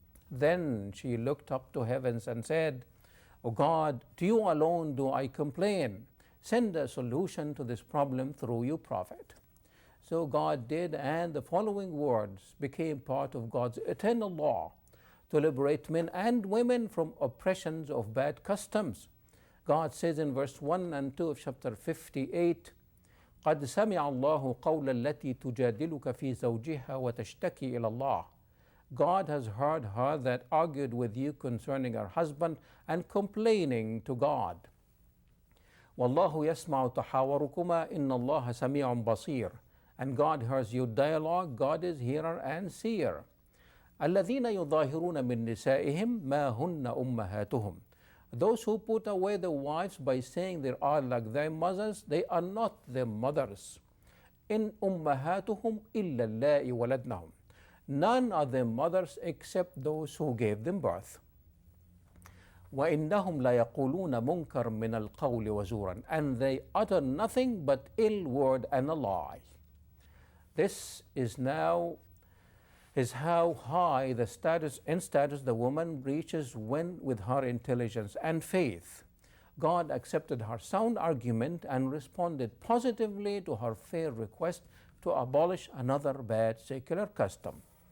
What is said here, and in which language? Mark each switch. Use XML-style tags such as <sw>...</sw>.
<en>Then she looked up to heavens and said, "O God, to you alone do I complain. Send a solution to this problem through your Prophet." So God did, and the following words became part of God's eternal law to liberate men and women from oppressions of bad customs. God says in verse 1 and 2 of chapter 58,</en> <ar>قد سمع الله قول التي تجادلك في زوجها وتشتكي إلى الله.</ar> <en>God has heard her that argued with you concerning her husband and complaining to God.</en> <ar>والله يسمع تحاوركما إن الله سميع بصير.</ar> <en>And God hears your dialogue. God is hearer and seer.</en> <ar>الذين يظاهرون من نسائهم ما هن أمهاتهم.</ar> <en>Those who put away their wives by saying they are like their mothers, they are not their mothers.</en> <ar>إن أمهاتهم إلا اللائي ولدنهم.</ar> <en>None are their mothers except those who gave them birth.</en> <ar>وإنهم ليقولون منكر من القول وزورا.</ar> <en>And they utter nothing but ill word and a lie. This is now is how high the status the woman reaches when, with her intelligence and faith, God accepted her sound argument and responded positively to her fair request to abolish another bad secular custom.</en>